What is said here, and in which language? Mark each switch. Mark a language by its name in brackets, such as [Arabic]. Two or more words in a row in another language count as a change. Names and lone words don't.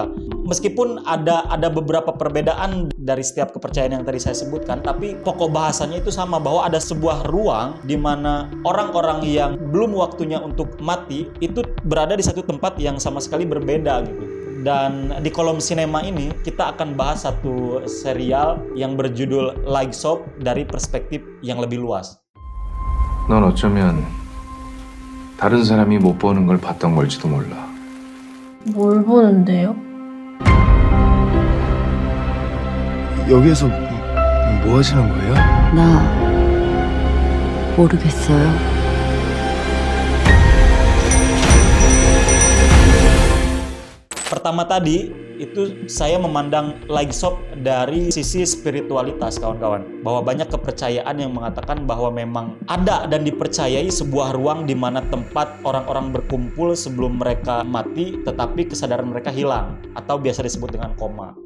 [Indonesian] Meskipun ada beberapa perbedaan dari setiap kepercayaan yang tadi saya sebutkan, tapi pokok bahasanya itu sama, bahwa ada sebuah ruang di mana orang-orang yang belum waktunya untuk mati itu berada di satu tempat yang sama sekali berbeda gitu. Dan di kolom sinema ini kita akan bahas satu serial yang berjudul Like Soap dari perspektif yang lebih luas. [Korean] 넌 어쩌면 다른 사람이 못 보는 걸 봤던 걸지도 몰라. 뭘 보는데요? 여기에서 뭐 하시는 거예요? 나 모르겠어요. [Indonesian] Pertama tadi itu saya memandang Like Soap dari sisi spiritualitas, kawan-kawan, bahwa banyak kepercayaan yang mengatakan bahwa memang ada dan dipercayai sebuah ruang di mana tempat orang-orang berkumpul sebelum mereka mati tetapi kesadaran mereka hilang atau biasa disebut dengan koma.